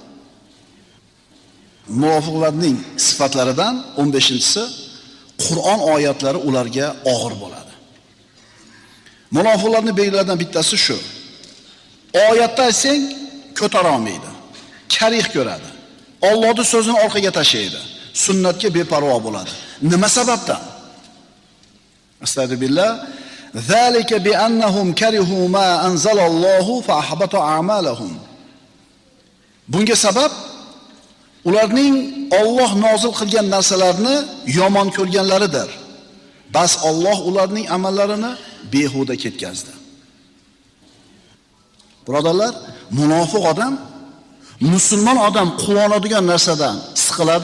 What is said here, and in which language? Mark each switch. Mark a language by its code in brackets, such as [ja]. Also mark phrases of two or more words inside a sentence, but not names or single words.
[uz] Munofiqlarning sifatlaridan 15-si Qur'on oyatlari ularga og'ir bo'ladi. Munofiqlarning belgilaridan bittasi shu. Oyatda aytsang ko'tara olmaydi. Karih ko'radi. Allohning so'zini orqaga tashlaydi. Sunnatga beparvo bo'ladi. Nima sababdan? Astagfirullah. [ar] ذلك بأنهم كرهوا ما أنزل الله فأحبط أعمالهم. [uz] Bunga sabab ularning Alloh nozil qilgan narsalarni yomon ko'rganlaridir. Bas Alloh ularning amallarini behuda ketkazdi. Birodarlar, munofiq odam Musulmon odam quvonadigan narsadan siqiladi.